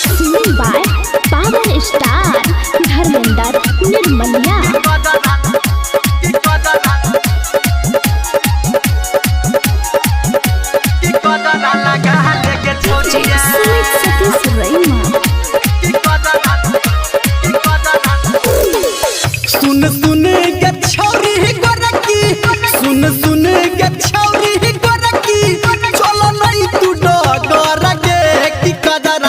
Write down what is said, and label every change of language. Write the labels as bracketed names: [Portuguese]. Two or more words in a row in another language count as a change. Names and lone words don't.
[English] Singing by Power Star Dharmender Nirmaliya. Sweet Satish Raima. [Maithili] सुन सुन के छौरी गोरकी सुन सुन के छौरी गोरकी चलो नहीं तू डगर गे की कदरा